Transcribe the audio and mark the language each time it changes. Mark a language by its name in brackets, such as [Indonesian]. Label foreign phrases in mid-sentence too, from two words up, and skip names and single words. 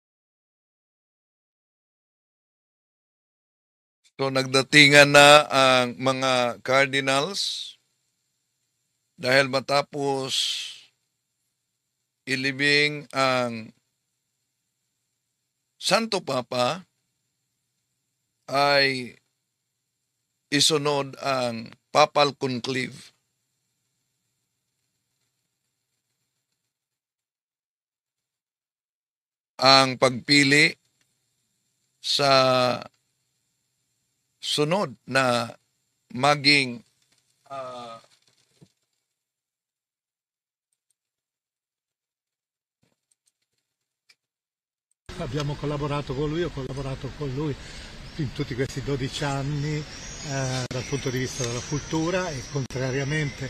[Filipino] So nagdatingan na ang mga cardinals dahil matapos ilibing ang Santo Papa ay isunod ang [English] Papal Conclave. [Filipino] Ang pagpili sa sunod na maging [Italian] abbiamo collaborato con lui, ho collaborato con lui in tutti questi 12 anni dal punto di vista della cultura e contrariamente